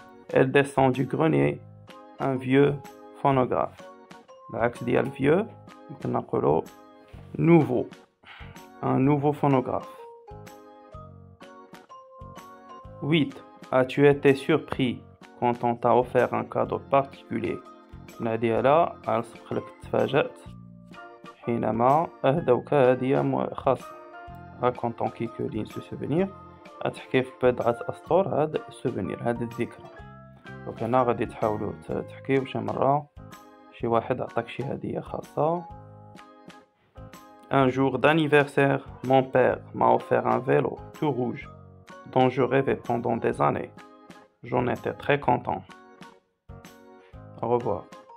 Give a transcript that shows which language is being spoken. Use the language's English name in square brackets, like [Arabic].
[French] Elle descend du grenier un vieux phonographe. [Arabic] العكس ديال [French] vieux [Arabic] يمكن نقولو [French] nouveau, un nouveau phonographe. 8. As-tu été surpris quand on t'a offert un cadeau particulier? ناديها ألصق لك تفاجأت حينما أهدوك هدية خاصة. racontant quelque ligne ce souvenir [Arabic] تحكي في بضعة أسطر هاد السوفينير هاد الذكرى. دونك هنا غادي تحاولوا تحكيو شي مرة شي واحد عطاك شي هدية خاصة. [French] Un jour d'anniversaire, mon père m'a offert un vélo tout rouge dont je rêvais pendant des années. J'en étais très content. Au revoir.